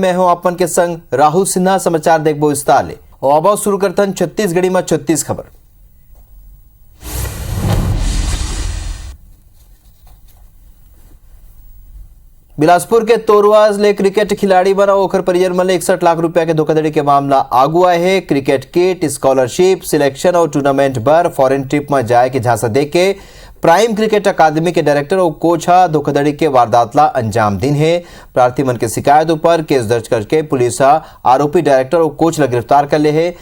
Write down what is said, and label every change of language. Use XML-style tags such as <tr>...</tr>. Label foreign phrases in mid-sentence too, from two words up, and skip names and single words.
<hne>मैं हूं आपमन के संग राहुल सिन्हा। समाचार देखबो विस्तार ले और अब शुरू करतन छत्तीसगढ़ी में 36 खबर। बिलासपुर के तोरवा ले क्रिकेट खिलाड़ी बना ओखर परिजन मन 61 लाख रुपया के धोखाधड़ी के मामला आगू आए है। क्रिकेट किट, स्कॉलरशिप, सिलेक्शन और टूर्नामेंट बर</hne> <en>foreign trip</en> <hne>में जाए के झांसा दे के प्राइम क्रिकेट अकादमी के डायरेक्टर और कोच धोखाधड़ी के वारदात ला अंजाम दिन है। प्रार्थी मन के शिकायत ऊपर केस दर्ज करके पुलिस आरोपी डायरेक्टर और कोच ला गिरफ्तार कर ले है।</hne>